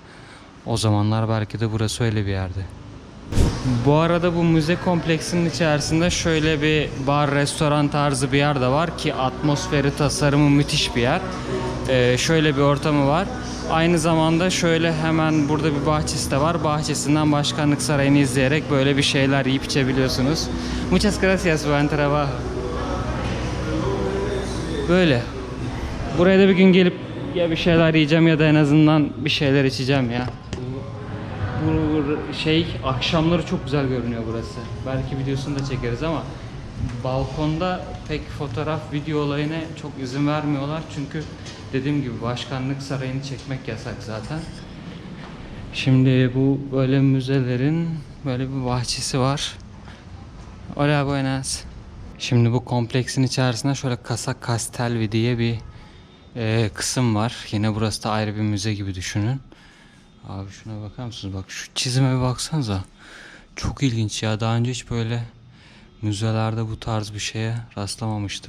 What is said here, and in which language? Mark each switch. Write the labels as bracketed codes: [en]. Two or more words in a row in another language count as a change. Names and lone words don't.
[tr] O zamanlar belki de burası öyle bir yerdi. Bu arada bu müze kompleksinin içerisinde şöyle bir bar, restoran tarzı bir yer de var ki atmosferi, tasarımı müthiş bir yer. Şöyle bir ortamı var. Aynı zamanda şöyle hemen burada bir bahçesi de var. Bahçesinden Başkanlık Sarayı'nı izleyerek böyle bir şeyler yiyip içebiliyorsunuz. [es] Muchas gracias, buen trabajo. [tr] Böyle. Buraya da bir gün gelip ya bir şeyler yiyeceğim ya da en azından bir şeyler içeceğim ya. Bu akşamları çok güzel görünüyor burası. Belki videosunu da çekeriz ama balkonda pek fotoğraf, video olayına çok izin vermiyorlar. Çünkü dediğim gibi Başkanlık Sarayı'nı çekmek yasak zaten. Şimdi bu böyle müzelerin böyle bir bahçesi var. [es] Hola, buenas. [tr] Şimdi bu kompleksin içerisinde şöyle Casa Castelvi diye bir kısım var. Yine burası da ayrı bir müze gibi düşünün. Abi şuna bakar mısınız? Bak şu çizime bir baksanıza. Çok ilginç ya. Daha önce hiç böyle müzelerde bu tarz bir şeye rastlamamıştım.